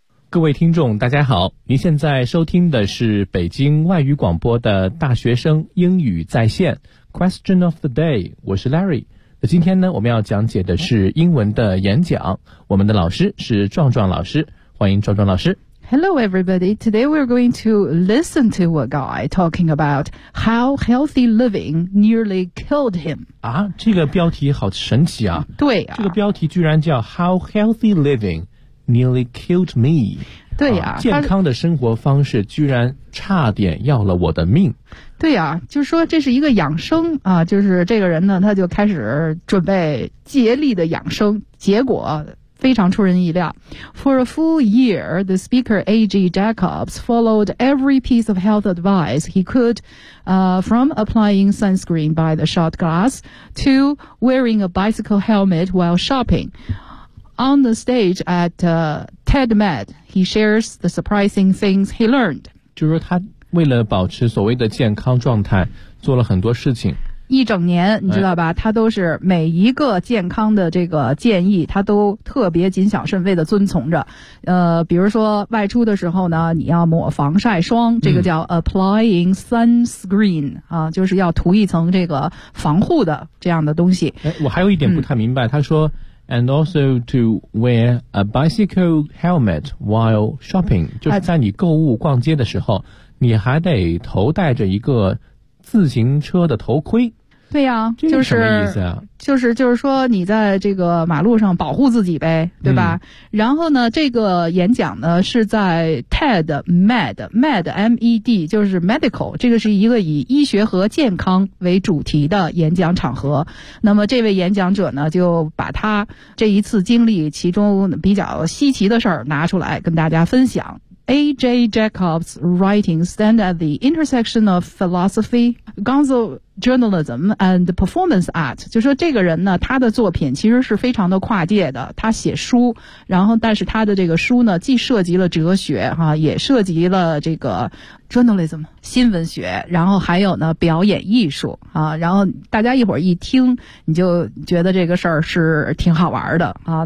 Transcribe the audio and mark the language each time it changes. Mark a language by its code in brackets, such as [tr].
[zh] 各位听众大家好，您现在收听的是北京外语广播的大学生英语在线 Question of the day， 我是 Larry。那今天呢，我们要讲解的是英文的演讲，我们的老师是壮壮老师，欢迎壮壮老师。 [en] Hello everybody, today we're going to listen to a guy talking about how healthy living nearly killed him. [zh] 啊，这个标题好神奇啊。对啊，这个标题居然叫 [en] How healthy livingNearly killed me. [zh] 对呀、啊，健康的生活方式居然差点要了我的命。对呀、啊，就是说这是一个养生啊，就是这个人呢，他就开始准备竭力的养生，结果非常出人意料。 [en] For a full year, the speaker A.G. Jacobs followed every piece of health advice he could, from applying sunscreen by the shot glass to wearing a bicycle helmet while shopping. On the stage at TED Med, he shares the surprising things he learned. [zh] 就是他为了保持所谓的健康状态，做了很多事情。一整年，你知道吧？他都是每一个健康的这个建议，他都特别谨小慎微的遵从着。比如说外出的时候呢，你要抹防晒霜，这个叫 [en] applying sunscreen、 [zh] 嗯、啊，就是要涂一层这个防护的这样的东西。哎，我还有一点不太明白，嗯、他说。 [en] And also to wear a bicycle helmet while shopping, [zh] 就是在你购物逛街的时候，你还得头戴着一个自行车的头盔。对呀、啊，这是什么意思啊？就是说你在这个马路上保护自己呗，对吧？嗯、然后呢，这个演讲呢是在 TED Med Med M E D， 就是 Medical， 这个是一个以医学和健康为主题的演讲场合。那么这位演讲者呢，就把他这一次经历其中比较稀奇的事儿拿出来跟大家分享。 [en] A.J. Jacobs' writings stand at the intersection of philosophy, gonzo journalism, and performance art. [zh] 就说这个人呢，他的作品其实是非常的跨界的。他写书，然后但是他的这个书呢，既涉及了哲学哈、啊，也涉及了这个 journalism 新闻学，然后还有呢表演艺术啊。然后大家一会儿一听，你就觉得这个事儿是挺好玩的啊。